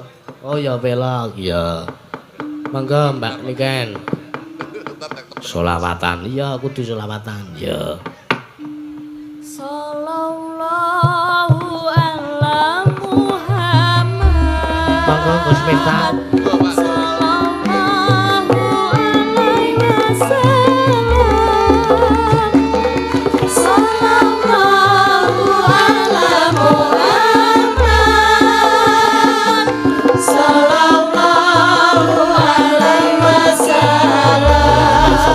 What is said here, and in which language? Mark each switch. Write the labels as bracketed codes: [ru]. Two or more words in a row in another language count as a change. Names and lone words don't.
[jv] Oh ya pelok, ya. Mangga Mbak Niken. Solawatan. Iya, kudu solawatan. Ya. [ar] صلى الله على محمد. [jv] Mangga Gus Miftah. [ar] صلى الله عليه وسلم. صلى الله على محمد. صلى الله عليه وسلم.